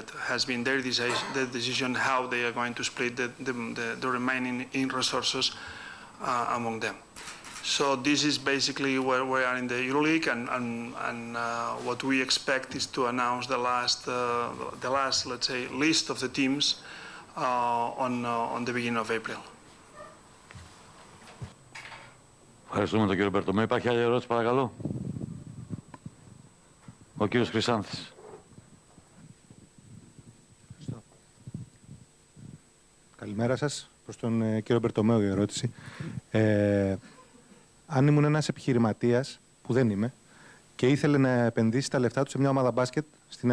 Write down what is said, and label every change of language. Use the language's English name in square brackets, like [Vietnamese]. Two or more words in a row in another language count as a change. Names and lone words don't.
[English] Has been their decision how they are going to split the remaining resources among them. So this is basically where we are in the EuroLeague, and what we expect is to announce the last, let's say, list of the teams on the beginning of April. [Greek] Ευχαριστούμε τον κύριο Μπερτομέ. Υπάρχει άλλη ερώτηση, παρακαλώ? Ο κύριος Χρυσάνθης. Καλημέρα σας. Προς τον κύριο Μπερτομέο η ερώτηση. Αν ήμουν ένας επιχειρηματίας, που δεν είμαι, και ήθελε να επενδύσει τα λεφτά του σε μια ομάδα μπάσκετ στην